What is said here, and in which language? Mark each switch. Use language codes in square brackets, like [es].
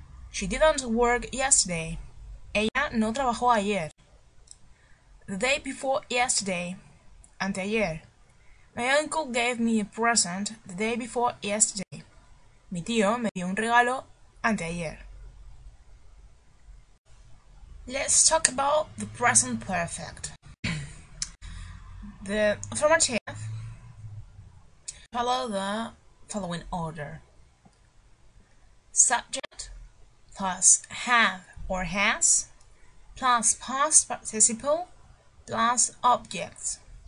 [en] She didn't work yesterday. [es] Ella no trabajó ayer. [en] The day before yesterday, [es] anteayer. [en] My uncle gave me a present the day before yesterday. [es] Mi tío me dio un regalo anteayer. [en] Let's talk about the present perfect. The affirmative follow the following order. Subject plus have or has plus past participle plus objects.